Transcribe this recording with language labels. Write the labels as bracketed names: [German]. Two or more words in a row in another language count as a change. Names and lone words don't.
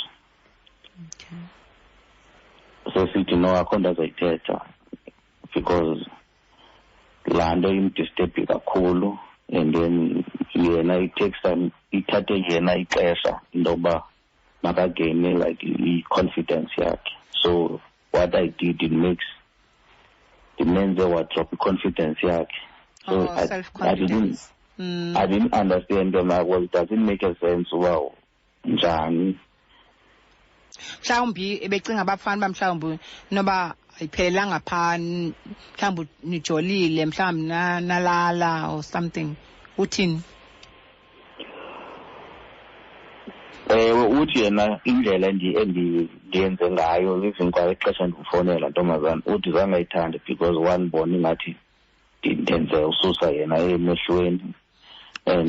[English] Okay. [Xhosa] So sithi no akho nto azayithetha because laa nto imdisturbe kakhulu [English] and then [Xhosa] yena ithathe yena ixesha into yokuba makageyine like i-confidence yakhe. [English] So what I did [Xhosa] ndimenze wadrop i-confidence yakhe. [English] So self-confidence. I didn't understand them. Well, it doesn't make a sense. [Xhosa] Wow, njani. Mhlawumbi ebecinga abafana bamhlawumbi noba ayiphelelanga phaa mhlawumbi nijolile mhlawumbi nalala [English] or something. [Xhosa] Uthini? Uthi yena indlela endiyenze ngayo even kwa ixesha ndimfonela ntombazana uthi zangayithandi because wanibona ingathi ndenze ususa yena emehlweni and